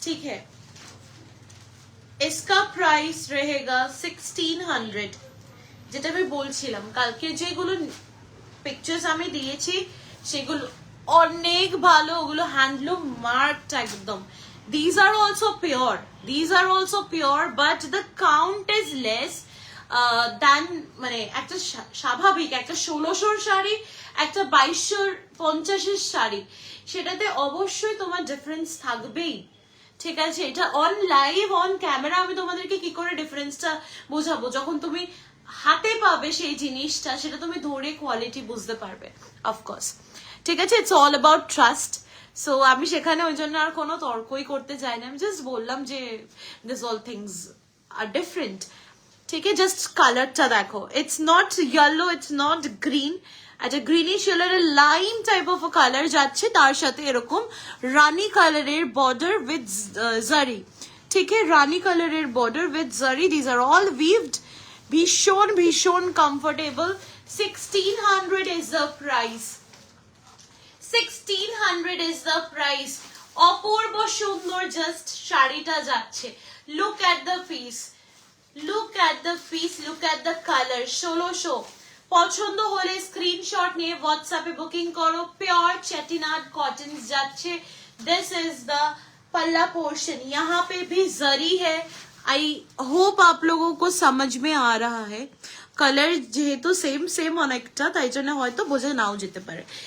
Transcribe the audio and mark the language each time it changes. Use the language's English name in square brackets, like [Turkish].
[Hindi] ठीक है, इसका प्राइस रहेगा 1600। [Bangla] যেটা আমি বলছিলাম কালকে যেগুলো পিকচার্স আমি দিয়েছি সেগুলো অনেক ভালো, ওগুলো হ্যান্ডলুম মার্কড একদম। [English] These are also pure, these are also pure, but the count is less than [Bangla] মানে একটা স্বাভাবিক একটা 1600 শাড়ি, একটা 2250 শাড়ি, সেটাতে অবশ্যই তোমার ডিফারেন্স থাকবেই। ঠিক আছে, এটা অন লাইভ অন ক্যামেরা আমি তোমাদেরকে কি করে ডিফারেন্সটা বোঝাবো, যখন তুমি হাতে পাবে সেই জিনিসটা, সেটা তুমি ধরে কোয়ালিটি বুঝতে পারবে অফকোর্স। ঠিক আছে, [English] It's all about trust. [Bangla] So আমি সেখানে ওই জন্য আর কোনো তর্কই করতে চাই না, আমি জাস্ট বললাম যে [English] This all things are different. [Bangla] ঠিক আছে, জাস্ট কালারটা দেখো, [English] it's not yellow, it's not green, [Bangla] একটা গ্রিনিশ কালারের লাইম টাইপ অফ কালার যাচ্ছে, তার সাথে এরকম রানি কালারের বর্ডার উইথ জারি। ঠিক আছে, রানী কালারের বর্ডার উইথ জারি, [English] this are all weaved, [Bangla] ভীষণ ভীষণ comfortable. [English] 1600 is the price, 1600 is the price. [Bangla] অপূর্ব সুন্দর জাস্ট শাড়িটা যাচ্ছে। [English] Look at the piece, look at the piece, look at the colour. 1600। [Bangla] পছন্দ হলে স্ক্রিনশট নিয়ে হোয়াটসঅ্যাপে বুকিং করো। [Hindi] प्योर चेटिनाड कॉटन যাচ্ছে। [English] this is the पल्ला portion, [Hindi] यहाँ पे भी जरी है। आई होप आप लोगों को समझ में आ रहा है। [Bangla] কালার যেহেতু সেম সেম অনেকটা, তাই জন্য হয়তো বোঝা নাও যেতে পারে।